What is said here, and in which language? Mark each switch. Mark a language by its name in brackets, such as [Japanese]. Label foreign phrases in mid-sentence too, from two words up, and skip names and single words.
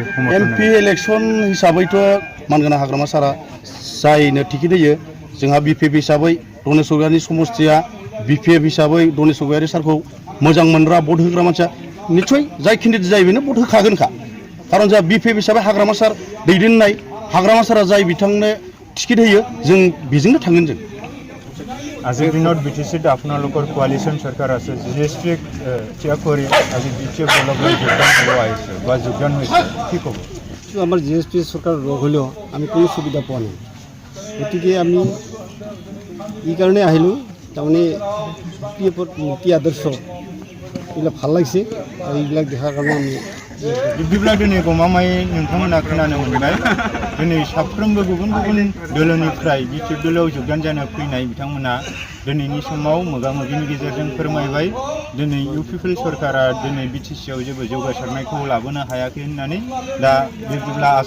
[English] MP election [Bodo] हिसाबैथ' मानगोनां हाग्रामा सारा जायनो टिकेट होयो जोंहा बिपिएफ हिसाबै दनेस्वर गयारिनि समस्थिया बिपिएफ हिसाबै दनेस्वर गयारि सारखौ मोजां मोनग्रा भट होग्रा मानसिया निस्सय जाय केन्डिडेट जायो बेनो भट होखागोनखा खारन जोंहा बिपिएफ हिसाबै हाग्रामा सार दैदेननाय हाग्रामा सारा जाय बिथांनो टिकेट होयो जों बेजोंनो थांगोन जों [Assamese] আজিৰ দিনত বিটিচিত আপোনালোকৰ কোৱালিশ্যন চৰকাৰ আছে জিএছপি ত্যাগ কৰি আজি বিপিএফ দললৈ যোগদান হ'ব আহিছে বা যোগদান হৈছে কি ক'ব আমাৰ জিএছপি চৰকাৰ লগ হ'লেও আমি কোনো সুবিধা পোৱা নাই গতিকে আমি এই কাৰণে আহিলোঁ তাৰমানে পিএফৰ নীতি আদৰ্শ এইবিলাক ভাল লাগিছে আৰু এইবিলাক দেখাৰ কাৰণে আমি [Bodo] बिदिब्ला दिनै गमामायै नोंथांमोना खोनानो मोनबाय दिनै साफ्रोमबो गुबुन गुबुन दोलोनिफ्राय बिटिएफ दोलोआव जगदान जानो फैनाय बिथांमोना दिनैनि समाव मोगा-मोगिनि गेजेरजों फोरमायबाय दिनै इउपिपिएल सरकारा दिनै बिटिसिआव जेबो जौगासारनायखौ लाबोनो हायाखै होननानै दा बिदिब्ला आसा